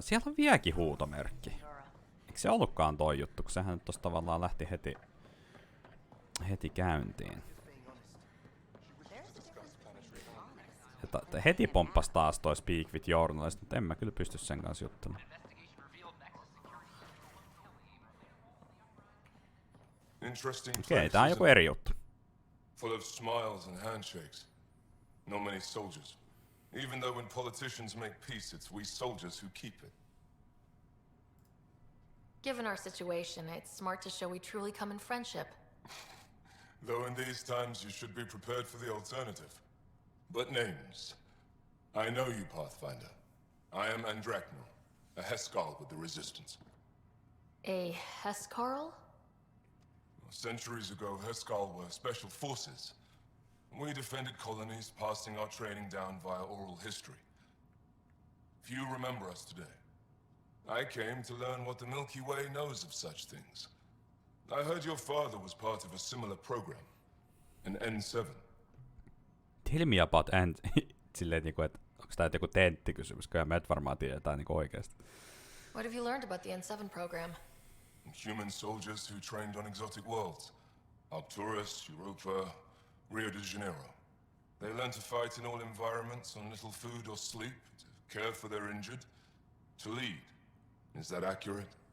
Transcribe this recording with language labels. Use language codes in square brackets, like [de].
[fi] Siellä on vieläkin huutomerkki. Eikö se ollutkaan toi juttu, kun sehän nyt tossa tavallaan lähti heti heti käyntiin. Heti pomppas taas toi Speak with Journalist, mutta en mä kyllä pysty sen kanssa juttelemaan. Okei, tää on joku eri juttu. [en] Full of smiles and handshakes. Not many soldiers. Even though when politicians make peace, it's we soldiers who keep it. Given our situation, it's smart to show we truly come in friendship. Though in these times you should be prepared for the alternative. But names. I know you, Pathfinder. I am Andraknor, a Heskal with the Resistance. A Hescarl? Centuries ago, Heskal were special forces. We defended colonies, passing our training down via oral history. Few remember us today. I came to learn what the Milky Way knows of such things. I heard your father was part of a similar program, an N7. Tell me about [fi] silleen niinku, että onks tää joku tenttikysymys, kyllä me et varmaan tiedetään niinku oikeesti. [en] What have you learned about the N7 program? Human soldiers who trained on exotic worlds. Arcturus, Europa, Rio de Janeiro. They learn to fight in all environments on little food or sleep, to care for their injured, to lead. Is that accurate?